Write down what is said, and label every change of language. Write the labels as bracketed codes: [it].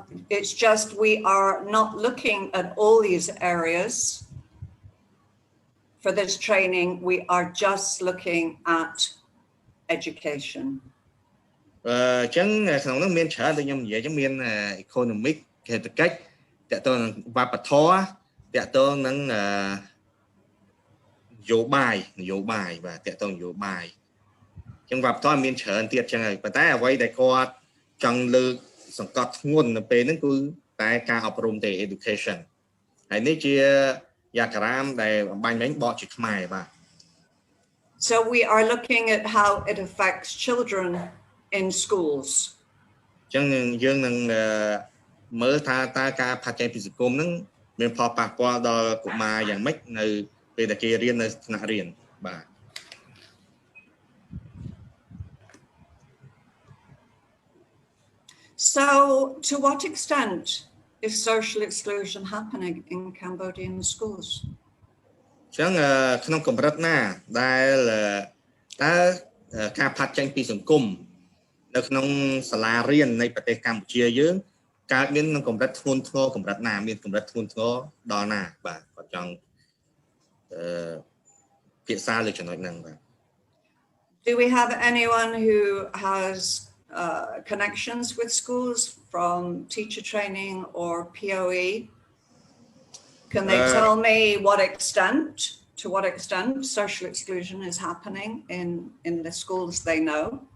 [en] it's just we are not looking at all these areas for this training. We are just looking at education. [km] អញ្ចឹងក្នុងនោះមានច្រើនដូចខ្ញុំនិយាយអញ្ចឹងមាន economic សេដ្ឋកិច្ចតាក់ទងនឹងវប្បធម៌តាក់ទងនឹងនយោបាយបាទតាក់ទងនយោបាយអញ្ចឹងវប្បធម៌មានច្រើនទៀតអញ្ចឹងហើយប៉ុន្តែអ្វីដែលគាត់ចង់លើកសង្កត់ធ្ងន់នៅពេលហ្នឹងគឺតែការអប់រំទេ education ហើយនេះជាdiagram ដែលបំបញ្ញមិញបកជាខ្មែរបាទ [en] So we are looking at how it affects children in schools. [km] ចឹងយើងនឹងមើលថាតើការផាត់ចេញពីសង្គមនឹងមានផលប៉ះពាល់ដល់កុមារយ៉ាងម៉េចនៅពេលដែលគេរៀននៅថ្នាក់រៀនបាទ [en] So to what extent is social exclusion happening in Cambodian schools? [km] ចឹងក្នុងកម្រិតណាដែលតើការផាត់ចេញពីសង្គមនៅក្នុងសាលារៀននៃប្រទេសកម្ពុជាយើងកើតមានក្នុងកម្រិតធ្ងន់ធ្ងរកម្រិតណាមានកម្រិតធ្ងន់ធ្ងរដល់ណាបាទគាត់ចង់ភាសាលើចំណុចហ្នឹងបាទ [en] Do we have anyone who has connections with schools from teacher training or POE? Can they tell me to what extent social exclusion is happening in the schools they know?